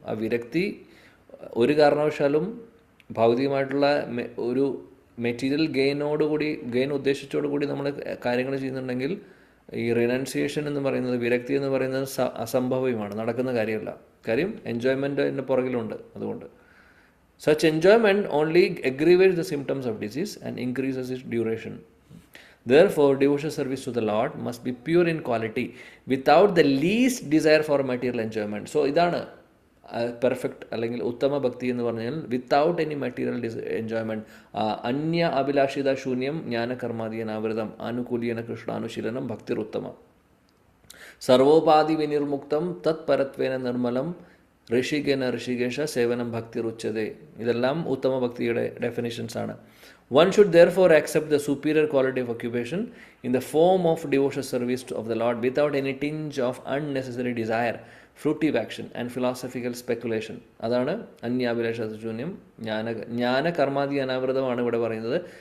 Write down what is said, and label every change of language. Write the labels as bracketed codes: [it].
[ml] ആ വിരക്തി ഒരു കാരണവശാലും ഭൗതികമായിട്ടുള്ള ഒരു മെറ്റീരിയൽ ഗെയിൻ ഉദ്ദേശിച്ചോടുകൂടി നമ്മൾ കാര്യങ്ങൾ ചെയ്യുന്നുണ്ടെങ്കിൽ ഈ റിനൗൺസിയേഷൻ എന്ന് പറയുന്നത്, വിരക്തി എന്ന് പറയുന്നത് അസംഭവ്യമാണ്, നടക്കുന്ന കാര്യമല്ല. കാര്യം എൻജോയ്മെൻറ്റ് എൻ്റെ പുറകിലുണ്ട്. അതുകൊണ്ട് [en] such enjoyment only aggravates the symptoms of disease and increases its duration. Therefore, devotional service to the Lord must be pure in quality without the least desire for material enjoyment. [ml] So, ഇതാണ് perfect അല്ലെങ്കിൽ ഉത്തമ ഭക്തി എന്ന് പറഞ്ഞാൽ [en] Without any material enjoyment. [sa] അന്യ അഭിലാഷിത ശൂന്യം ജ്ഞാനകർമാദീയനാവൃതം ആനുകൂല്യേന കൃഷ്ണാനുശീലനം ഭക്തിരുത്തമ സർവോപാധി വിനിർമുക്തം തത് പരത്വേന നിർമ്മലം ഋഷികേശ സേവനം ഭക്തിരുച്യതേ. [ml] ഇതെല്ലാം ഉത്തമ ഭക്തിയുടെ ഡെഫിനിഷൻസ് ആണ്. [en] One should therefore accept the superior quality of occupation in the form of devotional service of the Lord without any tinge of unnecessary desire, fruitive action and philosophical speculation. [ml] അതാണ് അന്യാഭിലാഷശൂന്യം ജ്ഞാന കർമാദി അനാവൃതമാണ് ഇവിടെ പറയുന്നത്.